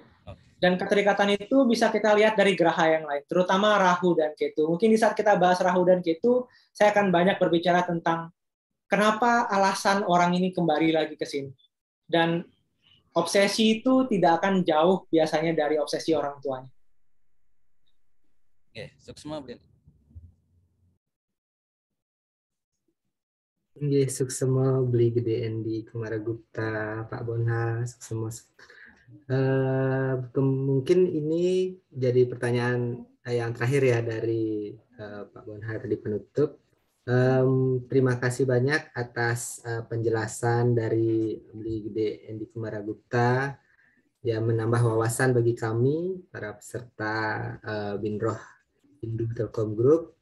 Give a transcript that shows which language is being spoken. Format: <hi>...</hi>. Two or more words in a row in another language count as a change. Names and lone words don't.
<id>Dan keterikatan itu bisa kita lihat dari graha yang lain, terutama Rahu dan Ketu. Mungkin di saat kita bahas Rahu dan Ketu, saya akan banyak berbicara tentang kenapa alasan orang ini kembali lagi ke sini. Dan obsesi itu tidak akan jauh biasanya dari obsesi orang tuanya. Oke,</id> <ban>Suksma, Blin. Suksma, Bli Gede Endi, Kumaragupta, Pak Bonha, Suksma.</ban> <id>Mungkin ini jadi pertanyaan yang terakhir ya dari Pak Bonha tadi penutup. Terima kasih banyak atas penjelasan dari Bli Gede Endi Kumaragupta yang menambah wawasan bagi kami para peserta Binroh Hindu Telkom Group.</id>